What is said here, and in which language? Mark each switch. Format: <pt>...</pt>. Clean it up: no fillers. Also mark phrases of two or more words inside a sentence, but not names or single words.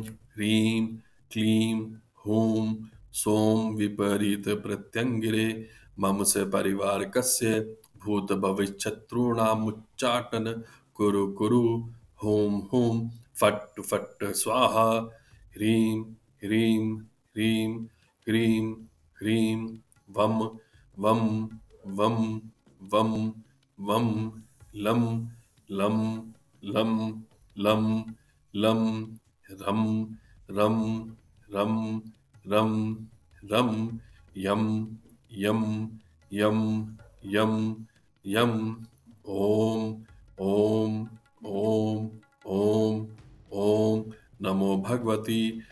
<sa>ह्रीं क्लीं हूं सों विपरीत प्रत्यङ्गिरे मम से परिवारकस्य भूत भविष्यशत्रूणामुच्चाटन कुरु कुरु हूं हूं फट् फट् स्वाहा ह्रीं ह्रीं ह्रीं ह्रीं ह्रीं वं वं वं वं वं लं लं लं लं लं रं रं रं रं रं यं यं यं यं यं ॐ ॐ ॐ ॐ ॐ नमो भगवती</sa>